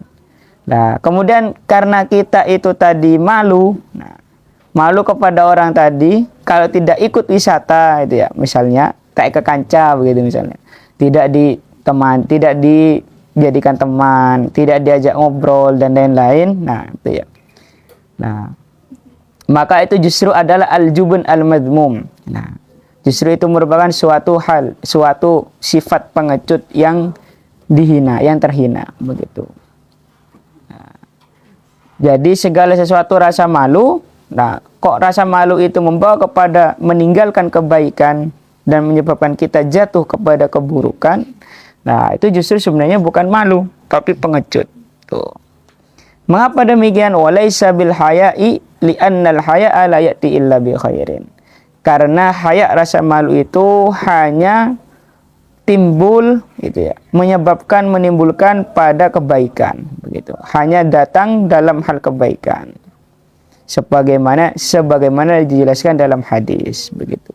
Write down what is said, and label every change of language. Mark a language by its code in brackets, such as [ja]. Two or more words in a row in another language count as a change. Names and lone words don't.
[id] Nah, kemudian karena kita itu tadi malu, nah, malu kepada orang tadi, kalau tidak ikut wisata itu ya, misalnya kayak ke Kanca begitu misalnya, tidak dijadikan teman, tidak diajak ngobrol dan lain-lain, nah itu ya. Nah, maka itu justru adalah [ar] الجبن المذموم. [id] Nah, justru itu merupakan suatu sifat pengecut yang dihina, yang terhina begitu. Nah, jadi segala sesuatu rasa malu. Nah, kok rasa malu itu membawa kepada meninggalkan kebaikan dan menyebabkan kita jatuh kepada keburukan. Nah, itu justru sebenarnya bukan malu, tapi pengecut. Tuh. Mengapa demikian? [ar] وليس بالحياء لأن الحياء لا يأتي إلا بخير. [id] Karena haya, rasa malu itu hanya timbul gitu ya, menimbulkan pada kebaikan begitu. Hanya datang dalam hal kebaikan. Sebagaimana dijelaskan dalam hadis begitu.